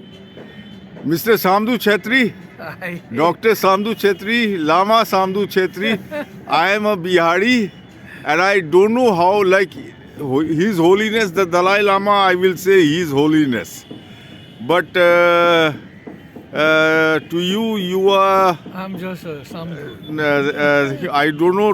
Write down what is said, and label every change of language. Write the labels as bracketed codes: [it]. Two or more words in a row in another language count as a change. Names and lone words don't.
[en] Mr. Samdu Chetri, Dr. Samdu Chetri, Lama Samdu Chetri. I am a Bihari and I don't know how, like His Holiness the Dalai Lama, I will say His Holiness. But to you, you are. I'm just a Samdu. I don't know.